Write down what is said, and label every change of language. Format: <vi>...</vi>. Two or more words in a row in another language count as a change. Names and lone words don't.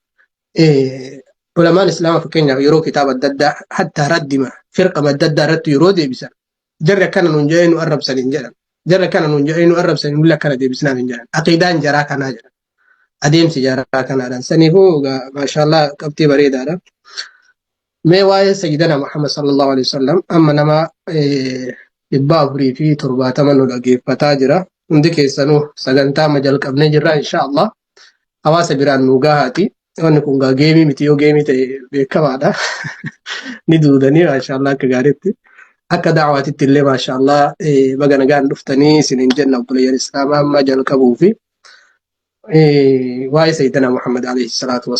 <om>ulamaan islaamaa fakkeenyaaf yeroo kitaaba adda addaa hatta raddima firqama adda addaa irratti yeroo deebisan jarri akkana nuun jedhee nu arrabsan hin jedhan jarri akkana nuun jedhee nu arrabsan nulle akkana deebisnaan hin jedhan aqiidaan jaraa kanaa jedhan adeemsi jaraa kanaadhaan saniifuu maashaallah qabxii bareedaadha. Mee waa'ee sayyidina Muhammad</om> <ar>صلى الله عليه وسلم</ar> <om>amma nama 470 nu dhageeffataa jira hundi keessanuu sagantaa jalqabnee jirra inshaallah hawaasa biraan nu gahaati wanni kun gaa geemii miti yoo geemii ta'e beekamaadha ni duudanii maashaallah akka gaariitti akka da'awaatitti illee maashaallah baga nagaan dhuftanii isiniin jenna obboleeyyan islaamaa amma jalqabuu fi waa'ee sayyidina Muhammad</om> <ar>عليه الصلاة</ar>